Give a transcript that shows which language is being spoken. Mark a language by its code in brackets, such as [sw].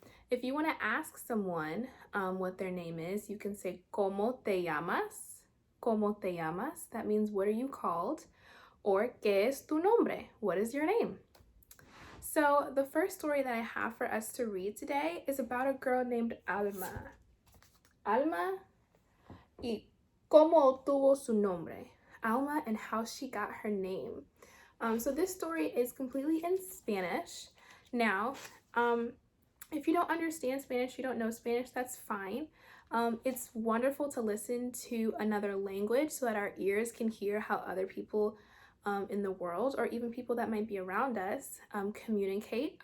[en] If you want to ask someone what their name is, you can say, [es] ¿Cómo te llamas? ¿Cómo te llamas? [en] That means, what are you called? Or, [es] ¿Qué es tu nombre? [en] What is your name? So, the first story that I have for us to read today is about a girl named Alma. [es] Alma y cómo obtuvo su nombre. [en] Alma and how she got her name. So, this story is completely in Spanish. Now, if you don't understand Spanish, you don't know Spanish, that's fine. It's wonderful to listen to another language so that our ears can hear how other people in the world, or even people that might be around us, communicate.